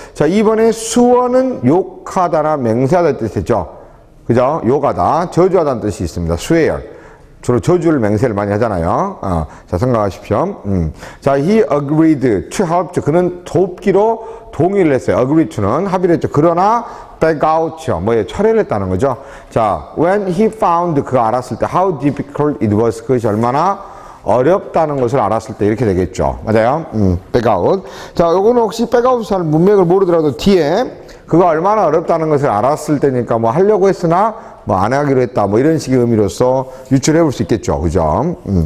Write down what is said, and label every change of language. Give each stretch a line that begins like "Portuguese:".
Korean: 자, 2번의 수어는 욕하다나 맹세하다의 뜻이죠. 그죠? 욕하다, 저주하다는 뜻이 있습니다.
English: swear.
Korean: 주로 저주를 맹세를 많이 하잖아요. 자, 생각하십시오. 자,
English: he agreed to help.
Korean: 그는 돕기로 동의를 했어요. agree to는 합의를 했죠. 그러나 back out요. 뭐에 철회를 했다는 거죠. 자,
English: when he found
Korean: 그가 알았을 때
English: how difficult it was.
Korean: 그것이 얼마나 어렵다는 것을 알았을 때 이렇게 되겠죠. 맞아요? back out. 자, 요거는 혹시 back out 잘 문맥을 모르더라도 뒤에 그가 얼마나 어렵다는 것을 알았을 때니까 뭐 하려고 했으나 뭐 안 하기로 했다 뭐 이런 식의 의미로서 유출해 볼 수 있겠죠. 그죠?